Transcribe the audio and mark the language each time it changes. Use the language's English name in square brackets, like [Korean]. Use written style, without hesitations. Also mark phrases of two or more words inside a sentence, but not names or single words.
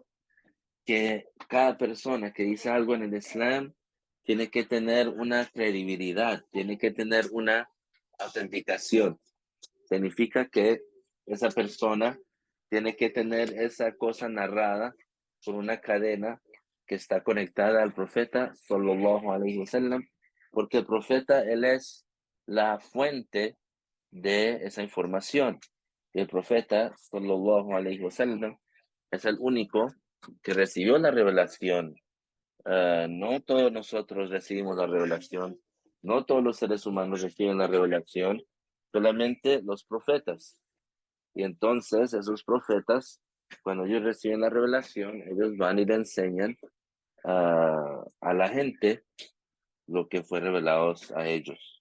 [Spanish] Que cada persona que dice algo en el Islam tiene que tener una credibilidad, tiene que tener una autenticación. significa que esa persona tiene que tener esa cosa narrada por una cadena que está conectada al profeta, [Arabic] صلى الله عليه وسلم, [Spanish] porque el profeta, él es la fuente de esa información. Y el profeta, [Arabic] صلى الله عليه وسلم, [Spanish] es el único que recibió la revelación. No todos nosotros recibimos la revelación, no todos los seres humanos reciben la revelación, solamente los profetas. Y entonces esos profetas, cuando ellos reciben la revelación, ellos van y le enseñan a la gente lo que fue revelado a ellos.